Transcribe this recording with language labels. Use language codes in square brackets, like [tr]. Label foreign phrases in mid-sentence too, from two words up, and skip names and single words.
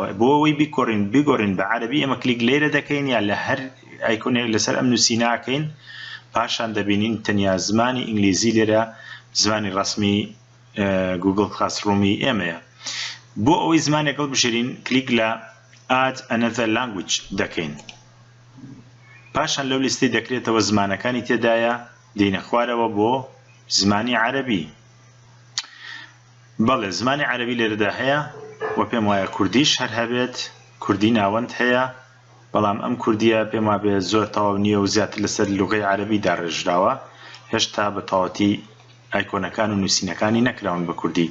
[ckb] بۆ ئەوەی بیگۆڕین بە عەرەبی ئەمە کلیک لێرە دەکەین یان لە هەر ئایکۆنێک لەسەر ئەم نووسیناکەین، پاشان دەبینین تەنیا زمانی ئینگلیزی لێرە زمانی ڕەسمی گوگل کلاسڕومی ئێمەیە. بۆ ئەوەی زمانێک هەڵبژێرین کلیک لە [en] Add another language [ckb] دەکەین. پاشان لەو لیستەی دەکرێتەوە زمانەکانی تێدایە دێنە خوارەوە بۆ زمانی عەرەبی. بەڵێ زمانی عەرەبی لێرەدا هەیە و پێم وایە کوردیش هەر هەبێت، کوردی ناوەند هەیە، بەڵام ئەم کوردیە پێم وابێ زۆر تەواو نییە و زیاتر لەسەر لوغەی عەرەبی داڕێژراوە، هێشتا بە تەواوەتی ئایکۆنەکان و نووسینەکانی نەکراون بە کوردی.